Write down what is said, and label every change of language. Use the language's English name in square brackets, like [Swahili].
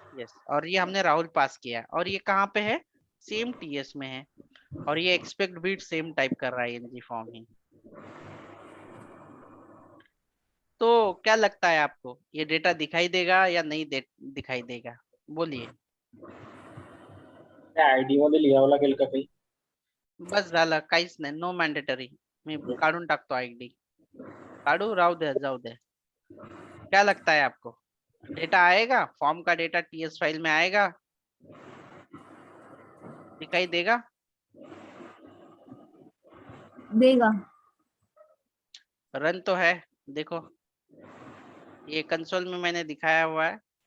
[Hindi] Yes, और ये हमने राहुल पास किया है। और ये कहाँ पे है? सेम टीएस में है। और ये एक्सपेक्ट बीट सेम टाइप कर रहा है, एनजी फॉर्म ही। तो क्या लगता है आपको, ये डेटा दिखाई देगा या नहीं दिखाई देगा? बोलिए। [Marathi] आयडी मध्ये लिहावं लागेल का काही? बस झालं, काहीच नाही, [English] No mandatory. [Marathi] मी काढून टाकतो आयडी, काढू, राहू दे, जाऊ दे। [Hindi] क्या लगता है आपको, डेटा आएगा? फॉर्म का डेटा टीएस फाइल में आएगा? दिखाई देगा? देगा. रन तो है, देखो, ये कंसोल में मैंने दिखाया हुआ है।